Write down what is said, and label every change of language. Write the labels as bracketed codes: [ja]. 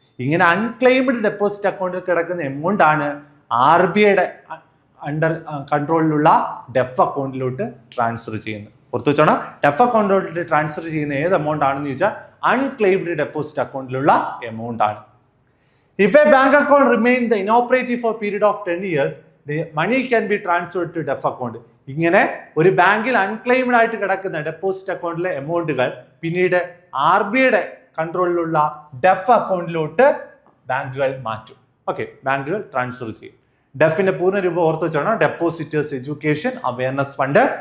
[ml] ഇങ്ങനെ unclaimed deposit അക്കൗണ്ടിൽ കിടക്കുന്ന എമൗണ്ട് ആണ് RBIയുടെ അണ്ടർ കൺട്രോളിലുള്ള ഡെഫ് അക്കൗണ്ടിലോട്ട് ട്രാൻസ്ഫർ ചെയ്യുന്നത്. പുറത്തു വെച്ചോണം, ഡെഫ് അക്കൗണ്ടിലോട്ട് ട്രാൻസ്ഫർ ചെയ്യുന്ന ഏത് എമൗണ്ട് ആണെന്ന് ചോദിച്ചാൽ അൺക്ലെയിംഡ് ഡെപ്പോസിറ്റ് അക്കൗണ്ടിലുള്ള എമൗണ്ട് ആണ്. [en] If a bank account remains the inoperative for a period of 10 years, the money can be transferred to DEF account. [ml] ഇങ്ങനെ ഒരു ബാങ്കിൽ അൺക്ലെയിംഡ് ആയിട്ട് കിടക്കുന്ന ഡെപ്പോസിറ്റ് അക്കൗണ്ടിലെ എമൗണ്ടുകൾ പിന്നീട് RBIയുടെ കൺട്രോളിലുള്ള ഡെഫ് അക്കൗണ്ടിലോട്ട് ബാങ്കുകൾ മാറ്റും. ഓക്കെ, ബാങ്കുകൾ ട്രാൻസ്ഫർ ചെയ്യും. ഡെഫിന്റെ പൂർണ്ണരൂപം ഓർത്ത് വെച്ചോണം, ഡെപ്പോസിറ്റേഴ്സ് എഡ്യൂക്കേഷൻ അവയർനെസ് ഫണ്ട്.